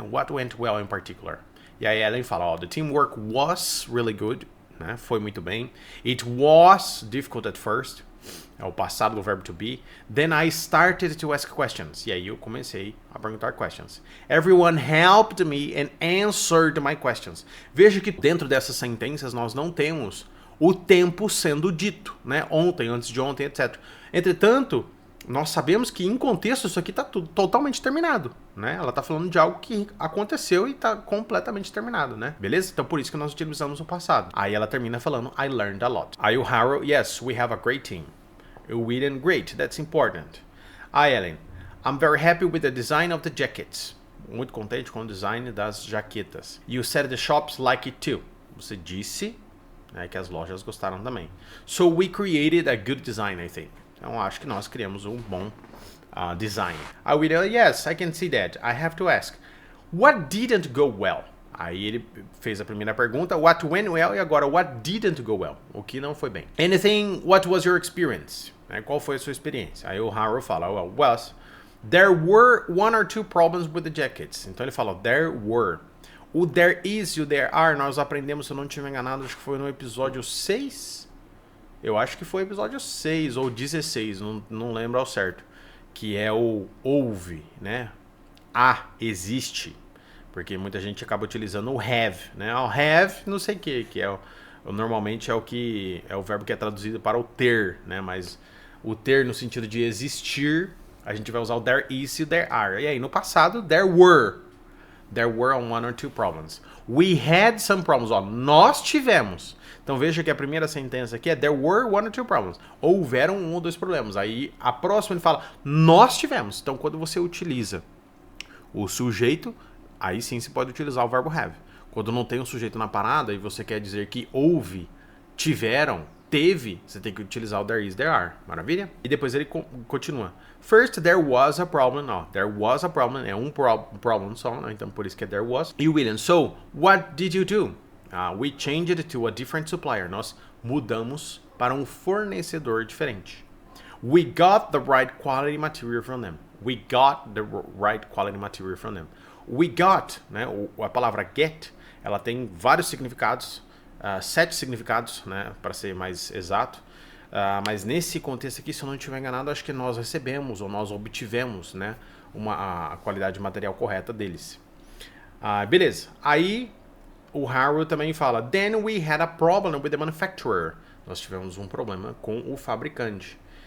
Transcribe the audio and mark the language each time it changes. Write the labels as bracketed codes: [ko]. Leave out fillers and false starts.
[en] What went well in particular? [pt] E aí Ellen fala, [en] oh, the teamwork was really good, né? [pt] Foi muito bem. [en] It was difficult at first. [pt] É o passado do verbo to be. [en] Then I started to ask questions. [pt] E aí eu comecei a perguntar questions. [en] Everyone helped me and answered my questions. [pt] Veja que dentro dessas sentenças nós não temos o tempo sendo dito, né? Ontem, antes de ontem, etc. Entretanto, nós sabemos que em contexto isso aqui está tudo totalmente terminado, né? Ela está falando de algo que aconteceu e está completamente terminado, né? Beleza? Então por isso que nós utilizamos o passado. Aí ela termina falando [en] I learned a lot. [pt] Aí o Harold, [en] yes, we have a great team. William, great, that's important. Ellen, I'm very happy with the design of the jackets. [pt] Muito contente com o design das jaquetas. [en] You said the shops like it too. [pt] Você disse, né, que as lojas gostaram também. [en] So we created a good design, I think. [pt] Então acho que nós criamos um bom design. [en] William, yes, I can see that. I have to ask, what didn't go well? [pt] Aí ele fez a primeira pergunta, [en] what went well, [pt] e agora [en] what didn't go well? [pt] O que não foi bem. [en] Anything, what was your experience? [pt] Qual foi a sua experiência? Aí o Harold fala, [en] well, there were one or two problems with the jackets. [pt] Então ele fala, there were. O there is e o there are, nós aprendemos, se eu não estiver enganado, acho que foi no episódio 6. Eu acho que foi episódio 6 ou 16, não lembro ao certo. Que é o houve, né? Existe. Porque muita gente acaba utilizando o have, né? O have, não sei o que é normalmente é o verbo que é traduzido para o ter, né? Mas o ter no sentido de existir, a gente vai usar o there is e o there are. E aí, no passado, [en] there were one or two problems. We had some problems. [pt] Nós tivemos. Então veja que a primeira sentença aqui é [en] there were one or two problems. [pt] Houveram um ou dois problemas. Aí a próxima ele fala nós tivemos. Então quando você utiliza o sujeito, aí sim você pode utilizar o verbo have. Quando não tem um sujeito na parada e você quer dizer que houve, tiveram, teve, você tem que utilizar o there is, there are. Maravilha? E depois ele continua. [en] First, there was a problem. Ó, there was a problem. [pt] É um problem só, né? Então por isso que é there was. [en] E William, so, what did you do? We changed to a different supplier. [pt] Nós mudamos para um fornecedor diferente. [en] We got the right quality material from them. We got the right quality material from them. We got, né? [pt] A palavra get, ela tem vários significados, 7 significados, né? Para ser mais exato. Mas nesse contexto aqui, se eu não estiver enganado, acho que nós recebemos ou nós obtivemos, né? A qualidade material correta deles. Beleza. Aí o Harold também fala, [en] then we had a problem with the manufacturer. [pt] Nós tivemos um problema com o fabricante.